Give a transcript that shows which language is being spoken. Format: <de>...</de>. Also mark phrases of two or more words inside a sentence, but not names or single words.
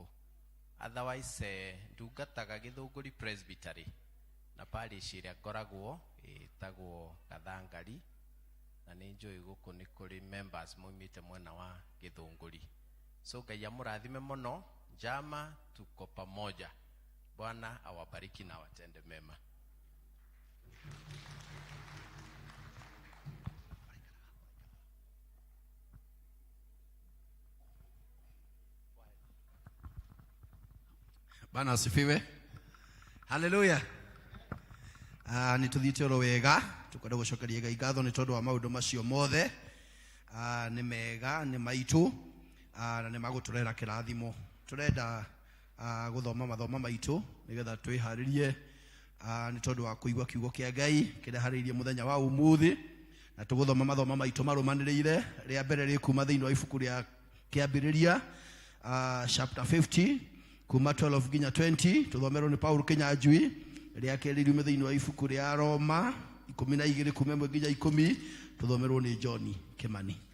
<ki>Otherwise ndungataga Gĩthũngũri Presbytery na parish ĩrĩa ngoragwo ĩtagwo Gathangari na nĩ njũĩ gũkũ nĩ kũrĩ members moimĩte mwena wa Gĩthũngũri. So Ngai amũrathime mũno, njama</ki> <sw>tuko pamoja. Bwana awabariki na watende mema. Bwana asifiwe. Hallelujah.</sw> <ki>Nituthiĩte oro wega tukwenda gũcokeria Ngai ngatho nĩ tondũ wa maũndũ macio mothe nĩ mega nĩ maitũ na nĩ magũtũrehera kĩrathimo. Tũrenda gũthoma mathomo maitũ nĩgetha twĩharĩrie nĩ tondũ wa kũigua kiugo kĩa Ngai kĩrĩa harĩirie mũthenya wa ũmũthĩ na tũgũthoma mathomo maitũ marũmanĩrĩire rĩa mbere rĩkuma thĩinĩ wa ibuku rĩa kĩambĩrĩria chapter 50 kuma 12 nginya 20 tuthomerwo ni Paul Kinyanjui ria keri riume thiini wa ibuku ria Roma 12 kuma 1 nginya 10 tuthomerwo ni John Kimani.</ki>